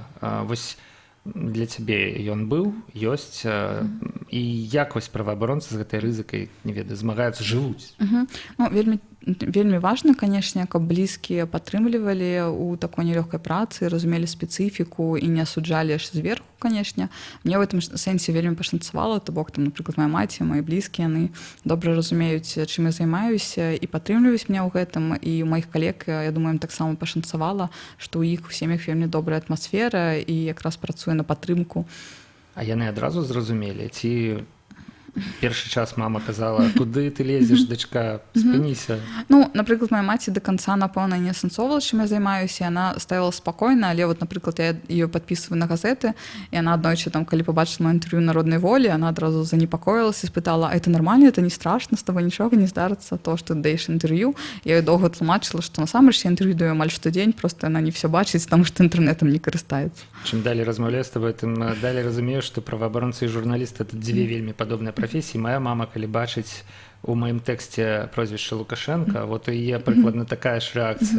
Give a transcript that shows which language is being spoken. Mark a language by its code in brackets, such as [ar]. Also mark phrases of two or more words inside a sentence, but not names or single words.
[be] Вось для цябе ён быў, ёсць, і як вось праваабаронцы з гэтай рызыкай, не ведаю, змагаюцца, жывуць? Ну, вельмі важна, канешне, каб блізкія падтрымлівалі ў такой нелёгкай працы, разумелі спецыфіку і не асуджалі аж зверху, канешне. Мне [ru] в этом [be] сэнсе вельмі пашанцавала, то бок там, напрыклад, моя маці, мои блізкія, яны добра разумеюць, чым я займаюся і падтрымліваюць мяне ў гэтым, і ў маіх калег, я думаю, ім таксама пашанцавала, што ў іх у сем'ях вельмі добрая атмасфера і якраз працуе на падтрымку. А яны адразу зразумелі, ці першы час мама казала, куды ты лезеш, дачка, спыніся. Ну, напрыклад, моя маці да канца, напэўна, не асэнсоўвала, чым я займаюся, яна ставіла спакойна, але вот, напрыклад, я ее падпісваю на газеты, і яна аднойчы, там, калі пабачыла інтэрв'ю народнай волі, яна адразу занепакоілася, спытала, [ru] а это нормально, это не страшно, с тобой [be] нічога не здарыцца, то, што ты даеш інтэрв'ю. Я ёй доўга тлумачыла, што насамрэч я інтэрв'ю даю амаль штодзень, просто яна не ўсё бачыць, таму што інтэрнэтам не карыстаецца. Чым далей размаўляю з табой, тым далей разумею, што праваабаронцы і журналісты — это дзве вельмі падобныя прафесіі. Моя мама, калі бачыць у маім тэксце прозвішча Лукашенка, вот у яе прыкладна такая ж рэакцыя.